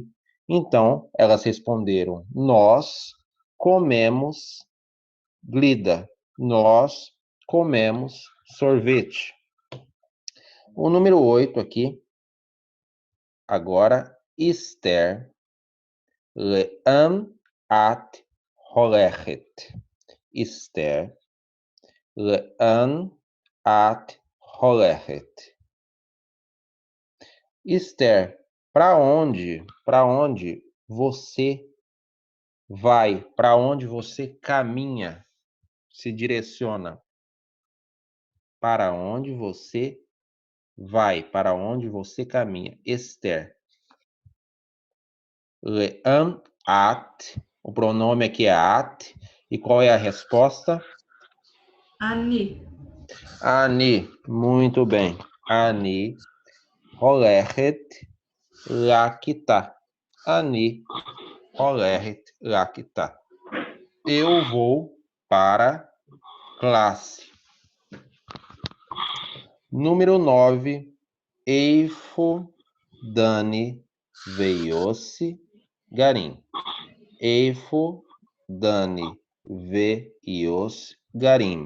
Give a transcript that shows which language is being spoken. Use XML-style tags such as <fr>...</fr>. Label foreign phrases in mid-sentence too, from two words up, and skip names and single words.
<pt>Então, elas responderam, nós comemos glida, nós comemos sorvete. O número 8 aqui, agora, Esther,</pt> <he>לאן את הולכת. אסתר, לאן את הולכת.</he> <pt>Esther, para onde você vai? Para onde você caminha? Se direciona? Para onde você vai? Para onde você caminha? Esther.</pt> <he>לאן את.</he> <pt>O pronome aqui é at. E qual é a resposta? Ani. Ani. Muito bem. Ani.</pt> <he>הולכת לכיתה. אני. הולכת לכיתה.</he> <pt>Eu vou para classe. Número 9.</pt> <he>איפה דני ויוסי גרים. איפה דני, ו, יוס, גרים.</he>